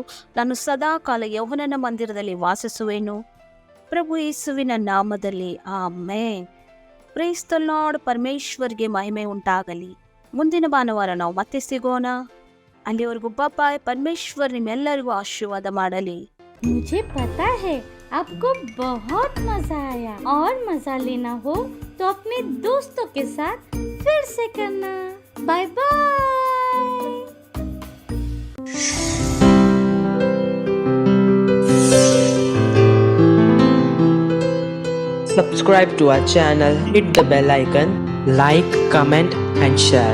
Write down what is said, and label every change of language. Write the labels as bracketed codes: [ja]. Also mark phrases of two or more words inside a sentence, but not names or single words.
[kn] ನಾನು ಸದಾ ಕಾಲ ಯೌವನನ ಮಂದಿರದಲ್ಲಿ ವಾಸಿಸುವೆನು. ಪ್ರಭು ಯೇಸುವಿನ ನಾಮದಲ್ಲಿ ಆಮೇನ್. [en] praise the Lord. [kn] ಪರಮೇಶ್ವರ್ಗೆ ಮಹಿಮೆ ಉಂಟಾಗಲಿ. ಮುಂದಿನ ಭಾನುವಾರ ನಾವು ಮತ್ತೆ ಸಿಗೋಣ. ಅಲ್ಲಿವರೆಗೂ ಬಾಯ್. ಪರಮೇಶ್ವರ್ ನಿಮ್ಮೆಲ್ಲರಿಗೂ ಆಶೀರ್ವಾದ ಮಾಡಲಿ. [hi] मुझे पता है आपको बहुत मजा आया और मजा लेना हो तो अपने दोस्तों के साथ फिर से करना. [en] bye bye. Subscribe to our channel, hit the bell icon, like, comment and share.